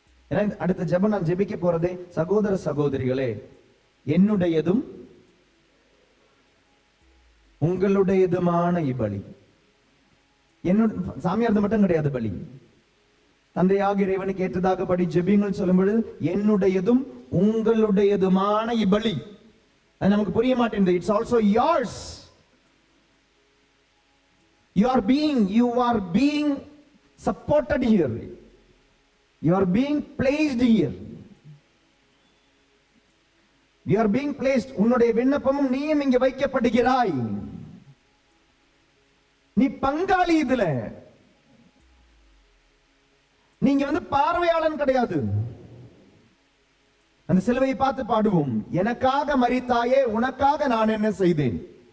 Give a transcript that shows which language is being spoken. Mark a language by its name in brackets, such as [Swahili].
[Tamil] ஏன்னா அடுத்த ஜெபம் நான் ஜெபிக்க போறதே, சகோதர சகோதரிகளே, என்னுடையதும் உங்களுடையதுமான இப்பலி. என்னோட சாமியார்து மட்டும் கிடையாது பலி. தந்தையாக இறைவனுக்கு ஏற்றதாக படி ஜெபிங்கள் சொல்லும் பொழுது என்னுடையதும் உங்களுடையதுமான இப்பலி. அது நமக்கு புரிய மாட்டேங்குது. [English] It's also yours. You are being supported here. You are being placed here. You are being placed. [Tamil] உன்னுடைய விண்ணப்பமும் நீயும் இங்கே வைக்கப்படுகிறாய். நீ பங்காளி இதுல. நீங்க பார்வையாளன் கிடையாது. அந்த சிலுவையை பார்த்து பாடுவோம். எனக்காக மரித்தாயே, உனக்காக நான் என்ன செய்தேன்?